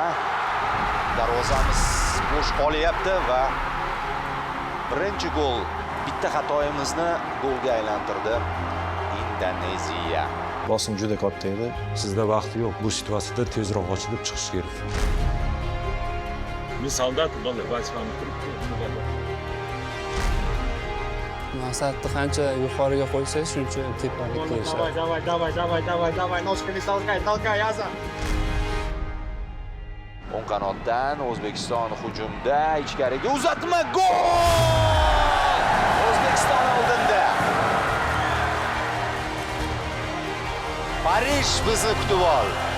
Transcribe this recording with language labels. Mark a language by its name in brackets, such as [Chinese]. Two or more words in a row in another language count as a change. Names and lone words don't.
[Uzbek] Darvozamiz bo'sh qolyapti va birinchi gol bitta xatoyimizni golga aylantirdi Indoneziya. Bosim juda katta edi. Sizda vaqt yo'q. Bu situatsiyada tezroq ochilib chiqish kerak. Men soldat bolalar, vazifamni turibdi. Maqsadni qancha yuqoriga qo'ysangiz, shuncha tepalikka erishasiz. [Russian] Давай, ножками толкай, Azam. [Uzbek] O'ng qanotdan O'zbekiston hujumda ichkariga uzatma gol! O'zbekiston oldinda. Parij bizni kutib ol.